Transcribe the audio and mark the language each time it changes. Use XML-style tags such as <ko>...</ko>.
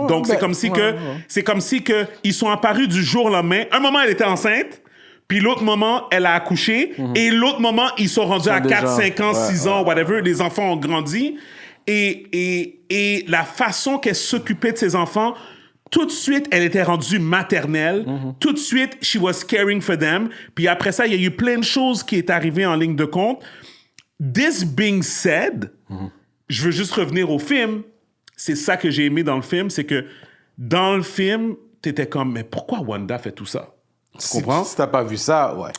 <fr>Donc, c'est comme si c'est comme si que ils sont apparus du jour au lendemain. Un moment, elle était enceinte. Puis l'autre moment, elle a accouché. Et l'autre moment, ils sont rendus à 4, 5 ans, 6 ans, whatever. Les enfants ont grandi. Et la façon qu'elle s'occupait de ses enfants, tout de suite, elle était rendue maternelle. Tout de suite,</fr> <en>she was caring for them.</en> <fr>Puis après ça, il y a eu plein de choses qui est arrivé en ligne de compte.</fr> <en>This being said,</en> <fr>je veux juste revenir au film. C'est ça que j'ai aimé dans le film, c'est que dans le film, t'étais comme, mais pourquoi Wanda fait tout ça? Tu comprends? Si t'as pas vu ça, ouais.</fr>